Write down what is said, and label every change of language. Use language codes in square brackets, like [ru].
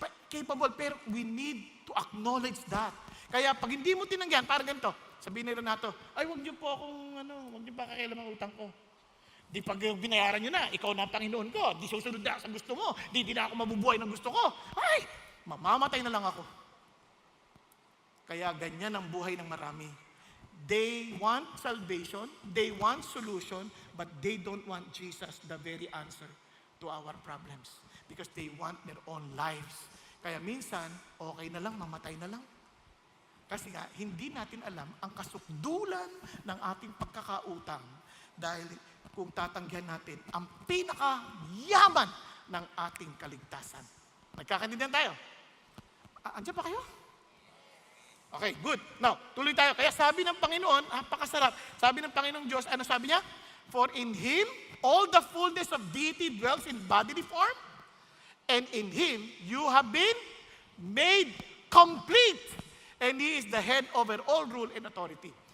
[tl] Capable, pero [en] we need to acknowledge that. [tl] Kaya pag hindi mo tinanggihan, parang ganito, sabihin nila nato, ay huwag niyo po akong, huwag niyo pa kakailan ang utang ko. Di pag binayaran niyo na, ikaw na ang Panginoon ko, di susunod na sa gusto mo, di na ako mabubuhay ng gusto ko. Ay, mamamatay na lang ako. Kaya ganyan ang buhay ng marami. [en] They want salvation, they want solution, but they don't want Jesus, the very answer to our problems. Because they want their own lives. [tl] Kaya minsan, okay na lang, mamatay na lang. Kasi nga, hindi natin alam ang kasukdulan ng ating pagkakautang. Dahil kung tatanggihan natin ang pinakayaman ng ating kaligtasan. Nagkakaintindihan tayo? Andiyan pa kayo? [en] Okay, good. [tl] Now, tuloy tayo. Kaya sabi ng Panginoon, napakasarap. Sabi ng Panginoong Diyos, ano sabi niya? [en] For in Him, all the fullness of deity dwells in bodily form. And in Him, you have been made complete. And He is the head over all rule and authority.